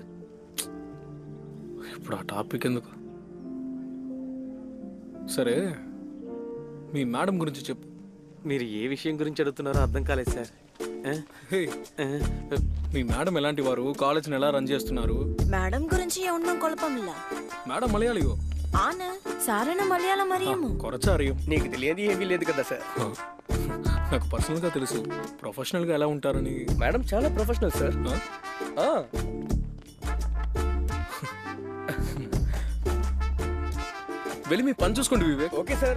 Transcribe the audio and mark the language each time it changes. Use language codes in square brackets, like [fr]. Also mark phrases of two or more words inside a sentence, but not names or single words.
[te] ఇప్పుడు ఆ టాపిక్ ఎందుకు? సరే, మీ మేడం గురించి చెప్పు. మీరు ఏ విషయం గురించి అడుగుతున్నారో అర్థం కాలేదు సార్. హే, మీ మేడం ఎలాంటి వారు, కాలేజ్ని ఎలా రన్ చేస్తున్నారు? మేడం గురించి [ml] ഒന്നും കുഴപ്പമില്ല. [te] మేడం మలయాళియో? [ml] ആണ് സാറിന് മലയാളം അറിയാമോ? కొరచా അറിയും. [te] నీకు తెలియదు ఏమీ లేదు కదా సార్. నాకు పర్సనల్గా తెలుసు, ప్రొఫెషనల్గా ఎలా ఉంటారని. మేడం చాలా ప్రొఫెషనల్ సార్. వెళ్ళి మీ పని చూసుకోండి వివేక్. ఓకే సార్.